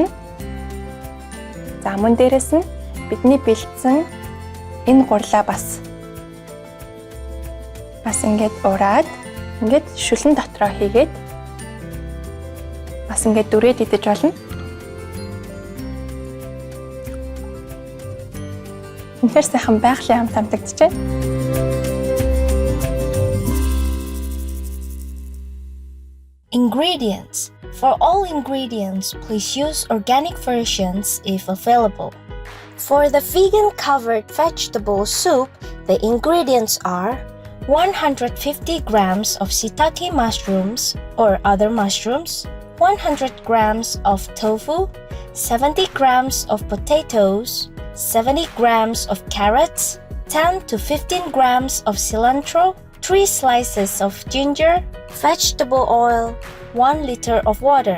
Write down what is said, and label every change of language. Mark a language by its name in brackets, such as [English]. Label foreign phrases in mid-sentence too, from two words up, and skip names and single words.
[Mongolian] За мөн дээрэс нь бидний бэлдсэн энэ гурлаа бас ингээд ураад ингээд шөлн дотроо хийгээд бас ингээд дүрээд идэж болно. Үнэхээр сайхан байгалийн амт амтагдчихэ. [English] Ingredients. For all ingredients, please use organic versions if available. For the vegan covered vegetable soup, the ingredients are 150 grams of shiitake mushrooms or other mushrooms, 100 grams of tofu, 70 grams of potatoes, 70 grams of carrots, 10 to 15 grams of cilantro, 3 slices of ginger, vegetable oil, 1 liter of water.